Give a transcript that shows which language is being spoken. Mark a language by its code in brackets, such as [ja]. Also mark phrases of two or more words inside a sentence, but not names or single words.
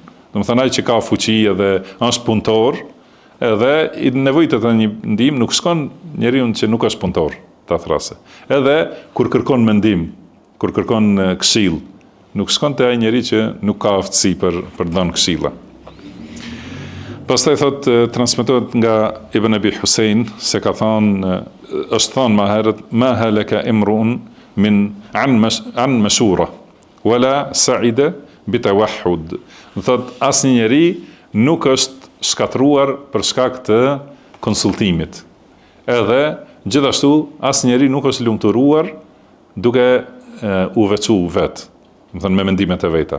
[sq] Do të thonë ai që ka fuqi edhe është punëtor, edhe i nevojitet një ndihmë, nuk shkon njeriu që nuk është punëtor, ta thrasë. Edhe kur kërkon mendim, kur kërkon këshill, nuk shkon te ai njeri që nuk ka aftësi për të dhënë këshilla. Pastaj thot transmetohet nga Ibn Abi Husein se ka thënë, është thënë më herët, [ar] ما هلك امرؤ من عن مشورة ولا سعد بتوحد. [sq] Thot asnjë njeri nuk është shkatruar për shkak të konsultimit. Edhe gjithashtu asnjë njeri nuk është lumturuar duke u veçu vetë, do të thënë me mendimet e veta.